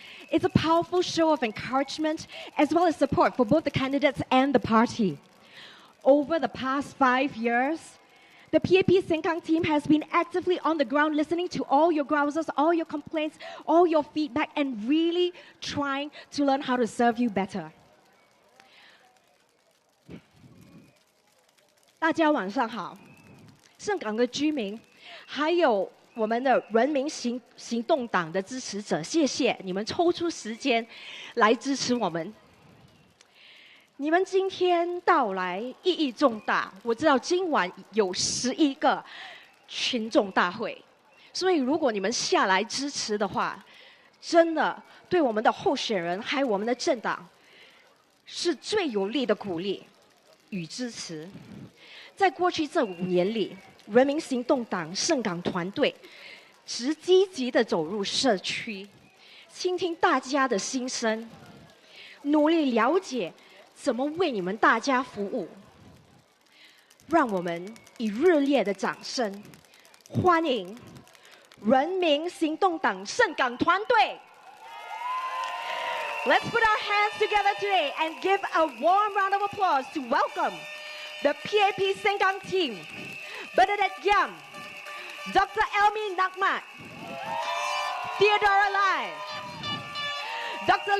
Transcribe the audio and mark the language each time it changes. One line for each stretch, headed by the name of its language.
English: It's a powerful show of encouragement as well as support for both the candidates and the party. Over the past 5 years, the PAP Sengkang team has been actively on the ground listening to all your grouses, all your complaints, all your feedback, and really trying to learn how to serve you better.
Chinese: 大家晚上好，盛港的居民，还有我们的人民行动党的支持者，谢谢你们抽出时间来支持我们。你们今天到来意义重大，我知道今晚有11个群众大会，所以如果你们下来支持的话，真的对我们的候选人还有我们的政党是最有力的鼓励与支持。在过去这5年里，人民行动党盛港团队只积极地走入社区，倾听大家的心声，努力了解怎么为你们大家服务。让我们以热烈的掌声欢迎人民行动党盛港团队。
English: Let's put our hands together today and give a warm round of applause to welcome the PAP Sengkang team, Bernadette Jam, Dr. Elme, Theodora Lai, Dr.